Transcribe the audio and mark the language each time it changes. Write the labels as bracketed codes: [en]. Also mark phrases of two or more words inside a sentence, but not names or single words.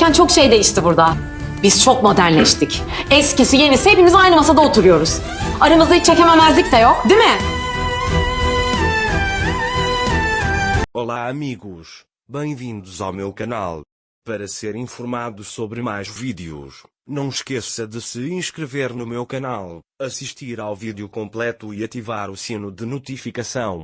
[tr] derken çok şey değişti burada. Biz çok modernleştik. Eskisi yenisi hepimiz aynı masada oturuyoruz. Aramızda hiç çekememezlik de yok, değil mi? [pt] Olá amigos, bem-vindos ao meu canal. Para ser informado sobre mais vídeos, não esqueça de se inscrever no meu canal, assistir ao vídeo completo e ativar o sino de notificação.